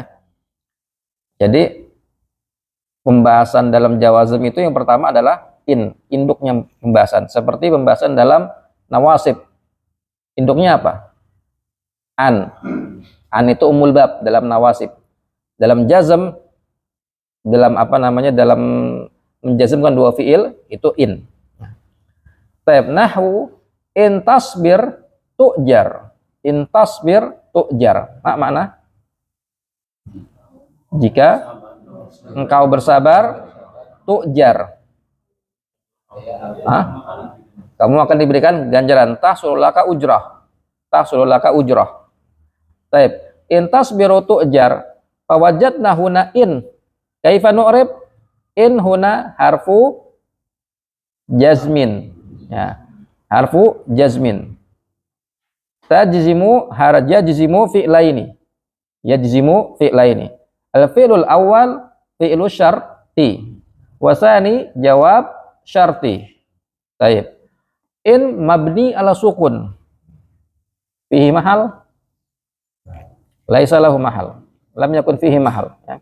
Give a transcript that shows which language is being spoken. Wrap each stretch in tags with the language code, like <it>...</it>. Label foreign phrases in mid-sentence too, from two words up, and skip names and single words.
<id>Jadi pembahasan dalam jawazim itu yang pertama adalah induknya pembahasan. Seperti pembahasan dalam nawasib. Induknya apa? An itu</id> <ar>أم الباب</ar> <id>dalam nawasib. Dalam jazm, dalam dalam menjazmkan dua fiil itu in.</id> <ar>طيب نحو إن تصبر تؤجر. إن تصبر تؤجر.</ar> <id>Makna? Jika engkau bersabar tu'jar. Kamu akan diberikan ganjaran.</id> <ar>تحصل لك أجرة. تحصل لك أجرة. طيب إن تصبر تؤجر. فوجدنا هنا إن. كيف نعرب? إن هنا حرف جزم. Ya. حرف جزم. تجزم يجزم فعلين. يجزم فعلين. الفعل الأول فعل الشرط. والثاني جواب الشرط. Baik. إن مبني على السكون. فيه محل? ليس له محل. لم يكن فيه محل. Ya.</ar>